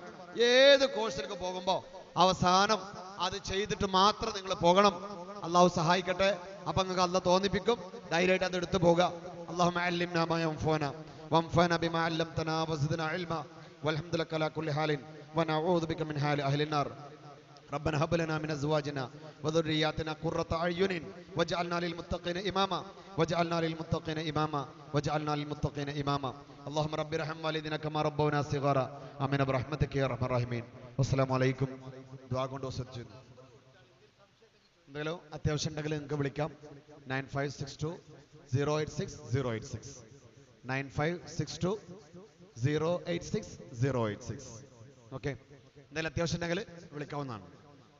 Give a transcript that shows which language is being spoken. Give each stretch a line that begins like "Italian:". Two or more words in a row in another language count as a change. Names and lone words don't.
Malayalam: ഏത് കോഴ്സിലേക്ക് പോകുമ്പോൾ അവസാനം അത് ചെയ്തിട്ട് മാത്രം നിങ്ങൾ പോകണം. അള്ളാഹു സഹായിക്കട്ടെ. അപ്പൊ നിങ്ങൾക്ക് അള്ളാഹ് തോന്നിപ്പിക്കും, ധൈര്യമായിട്ട് അത് എടുത്തു പോകുക.
Arabic: اللهم علمنا ما ينفعنا وانفعنا بما علمتنا وزدنا علما والحمد لله على كل حال ونعوذ بك من حال أهل النار. ربنا هب لنا من ازواجنا وذرياتنا قرة اعين واجعلنا للمتقين اماما واجعلنا للمتقين اماما واجعلنا للمتقين اماما. اللهم رب ارحم والدينا كما ربونا صغارا امين برحمتك يا ارحم الراحمين. والسلام عليكم.
Malayalam: ദുആ കൊണ്ട് വസിച്ചു. എന്തെങ്കിലും അത്യാവശ്യം ഉണ്ടെങ്കിൽ നിങ്ങൾക്ക് വിളിക്കാം. 9562086086 9562086086. ഓക്കെ, എന്തെങ്കിലും അത്യാവശ്യം ഉണ്ടെങ്കിൽ വിളിക്കാവുന്നതാണ്.